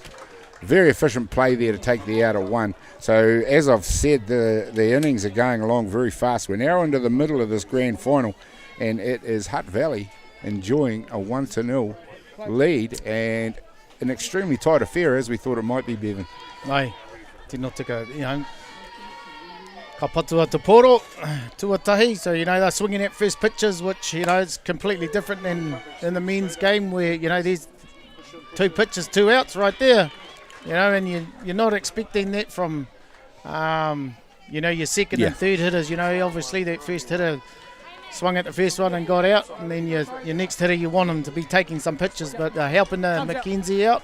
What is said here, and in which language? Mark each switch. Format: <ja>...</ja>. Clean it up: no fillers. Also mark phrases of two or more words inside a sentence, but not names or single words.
<en>Very efficient play there to take the out at one. So as I've said, the innings are going along very fast. We're now into the middle of this grand final, and it is Hutt Valley enjoying a 1-0 lead and an extremely tight affair as we thought it might be, Bevan.</en> <mi>Ai, tino tika, ka patua te poro, tuatahi.</mi> <en>So, they're swinging at first pitches, which, is completely different than in the men's game where, there's 2 pitches, 2 outs right there. And you're not expecting that from, your second and third hitters. Obviously that first hitter swung at the first one and got out, and then your next hitter, you want him to be taking some pitches, but helping Mackenzie out.</en>